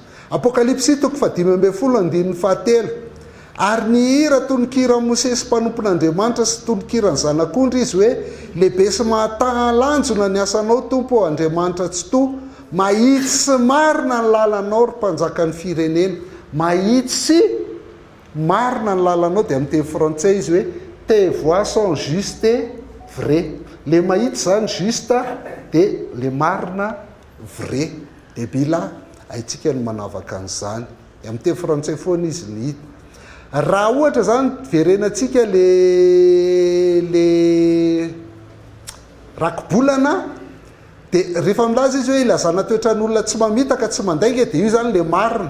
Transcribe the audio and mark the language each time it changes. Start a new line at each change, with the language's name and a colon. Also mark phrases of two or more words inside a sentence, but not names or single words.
Malagasy: Apokalipsy 5:17 ary ny hira tononkira Mosesy mpanompon'Andriamanitra sy tononkira ny zanak'ondry izy hoe lehibe sy mahatalanjona ny asanao tompo Andriamanitra tsy to, mahitsy sy marina ny lalanao ry mpanjakan'ny firenena. Mahitsy sy marina ny lalanao dia amin'ny teny frantsay izy hoe
French: tes voies sont justes et vraies.
Malagasy: Le mahitsy zany juste dia le marina vrai. Dia mila haintsika ny manavaka an'izany. Amin'ny teny frantsay foana izy ny hita. Raha ohatra zany verenantsika le rakobolana dia rehefa milaza izy hoe ilazana toetran'olona tsy mamitaka tsy mandainga dia io zany le marina.